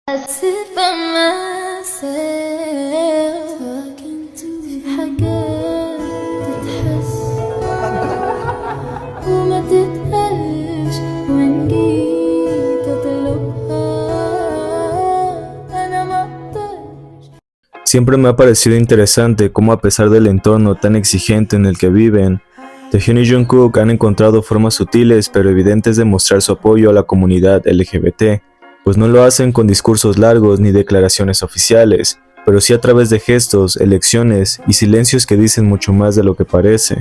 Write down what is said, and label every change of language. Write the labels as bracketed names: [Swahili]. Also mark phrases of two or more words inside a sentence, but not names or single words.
[English] sit by myself [Arabic] في حاجات تتحس وما تتقالش وإن جيت أطلبها أنا ما أقدرش. [Spanish] Siempre me ha parecido interesante cómo, a pesar del entorno tan exigente en el que viven, Taehyun y Jungkook han encontrado formas sutiles pero evidentes de mostrar su apoyo a la comunidad LGBT, pues no lo hacen con discursos largos ni declaraciones oficiales, pero sí a través de gestos, elecciones y silencios que dicen mucho más de lo que parece.